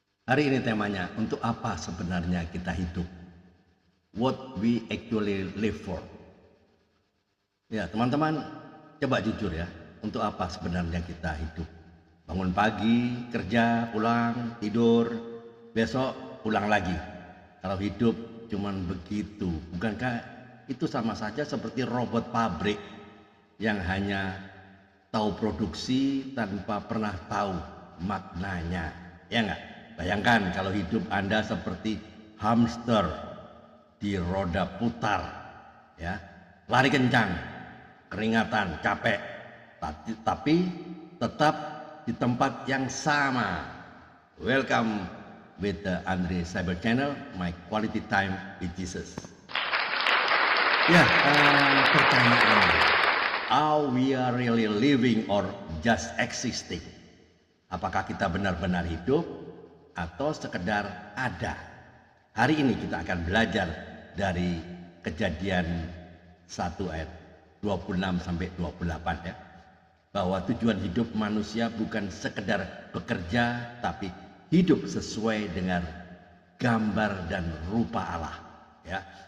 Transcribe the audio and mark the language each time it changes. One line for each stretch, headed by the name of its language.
Indonesian: Hari ini temanya, untuk apa sebenarnya kita hidup?
English: What we actually live for.
Indonesian: Ya, teman-teman, coba jujur ya, untuk apa sebenarnya kita hidup? Bangun pagi, kerja, pulang, tidur, besok pulang lagi. Kalau hidup cuman begitu, bukankah itu sama saja seperti robot pabrik yang hanya tahu produksi tanpa pernah tahu maknanya, ya enggak? Bayangkan kalau hidup Anda seperti hamster di roda putar, ya, lari kencang, keringatan, capek, tapi tetap di tempat yang sama.
English: Welcome with the Andre Cyber Channel, my quality time with Jesus.
Indonesian: Ya, pertanyaannya,
English: are we are really living or just existing?
Indonesian: Apakah kita benar-benar hidup atau sekedar ada? Hari ini kita akan belajar dari Kejadian 1 ayat 26 sampai 28 ya. Bahwa tujuan hidup manusia bukan sekedar bekerja, tapi hidup sesuai dengan gambar dan rupa Allah ya.